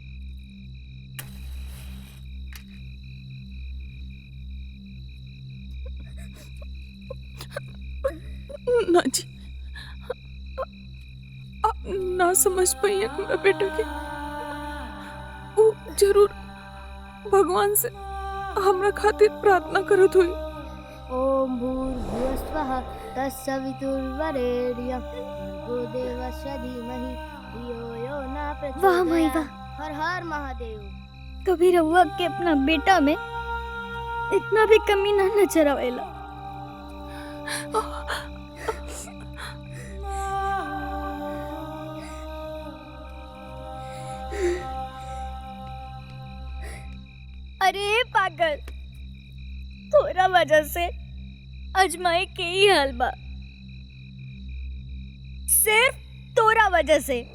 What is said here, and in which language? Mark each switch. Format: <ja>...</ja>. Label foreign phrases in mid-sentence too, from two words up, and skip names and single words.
<bho>ना जी, आप ना समझ पाई अपना बेटा के वो जरूर भगवान से हमरा खातिर प्रार्थना करत हुई।</bho> <sa>ओम भूर्भुवस्वः तत्सवितुर्वरेण्यं भर्गो देवस्य धीमहि धियो यो न प्रचोदयात्।</sa> <bho>वाह माई वाह, हर हर महादेव। कभी रहुआ के अपना बेटा में इतना भी कमी ना नजर आवेला। अरे पागल, तोरा वजह से अजमाई के ही हाल बा, सिर्फ तोरा वजह से।</bho>